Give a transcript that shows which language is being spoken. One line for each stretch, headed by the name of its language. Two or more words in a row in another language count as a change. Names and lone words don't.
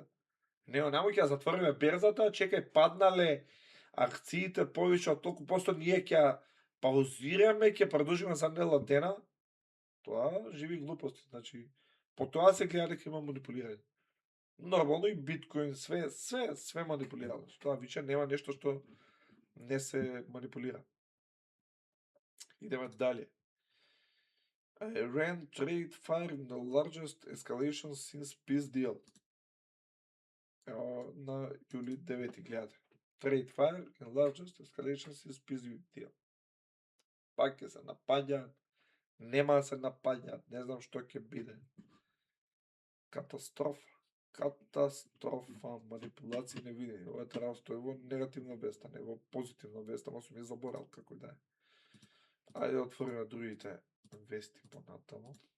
Macedonian: Нема ќе затвориме берзата, чекај паднале акциите повеќе од толку посто, ние ќе паузираме, ќе продолжиме за недела дена. Тоа живи глупости, значи по тоа се гледа дека има манипулирање. Нормално и биткоин, све манипулирано. Тоа више нема нешто што не се манипулира. Идеме дале.
English: Iran trade fire in the largest escalation since peace deal.
Macedonian: На јули 9 гледате.
English: Trade fire in largest escalation since peace deal.
Macedonian: Пак ќе се напаѓа, Нема да се напаѓаат, не знам што ќе биде. Катастрофа. Катастрофа, манипулации не види. Ова треба да стои во негативна веста, не во позитивна веста, ама сум ја заборал како да е. Ајде да отвориме другите вести понатаму.